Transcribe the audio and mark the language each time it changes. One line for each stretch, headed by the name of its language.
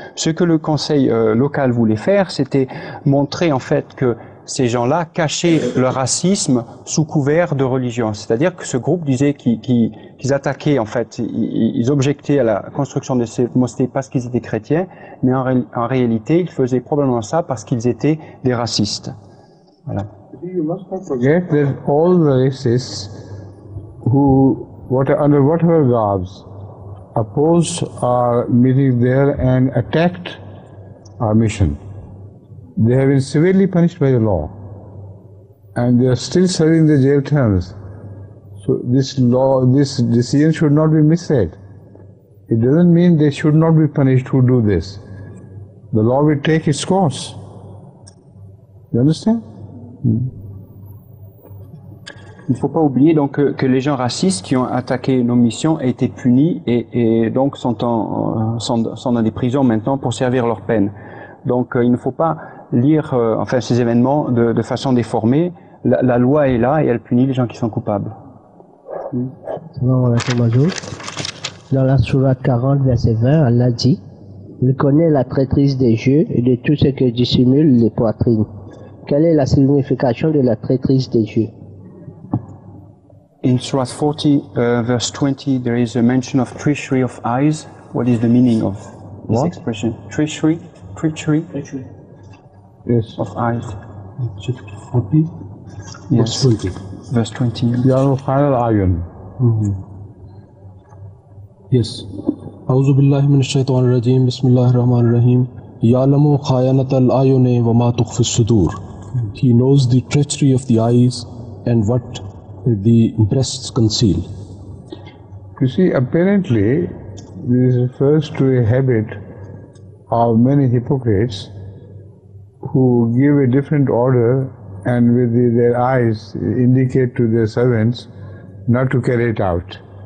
French: Ce que le conseil local voulait faire, c'était montrer en fait que ces gens-là cachaient leur racisme sous couvert de religion. C'est-à-dire que ce groupe disait qu'ils attaquaient, en fait, ils objectaient à la construction de ces mosquées parce qu'ils étaient chrétiens, mais en réalité, ils faisaient probablement ça parce qu'ils étaient des racistes. Voilà.
English: You must not forget that all the racists who, under whatever garbs, opposed our meeting there and attacked our mission. They have been severely punished by the law, and they are still serving the jail terms. So this decision should not be misread. It doesn't mean they should not be punished who do this. The law will take its course. You understand?
French: Il ne faut pas oublier donc que les gens racistes qui ont attaqué nos missions aient été punis et donc sont dans des prisons maintenant pour servir leur peine. Donc il ne faut pas lire ces événements de façon déformée. La loi est là et elle punit les gens qui sont coupables. Dans la sourate 40, verset 20, Allah dit: il connaît la traîtrise des yeux et de tout ce que dissimulent les poitrines. Quelle est la signification de la traîtrise des yeux?
English: In Surah 40, verse 20, there is a mention of treachery of eyes. What is the meaning of this expression? Treachery? Yes. Of eyes. Chapter 40, Yes. Verse 20. Ya final ayun. Yes.
Arabic: أعوذ بالله من الشيطان الرجيم بسم الله الرحمن الرحيم يعلم خائنة الأعين وما تخفي الصدور.
English: He knows the treachery of the eyes and what the breasts conceal. You see, apparently, this refers to a habit of many hypocrites who give a different order and with their eyes indicate to their servants not to carry it out.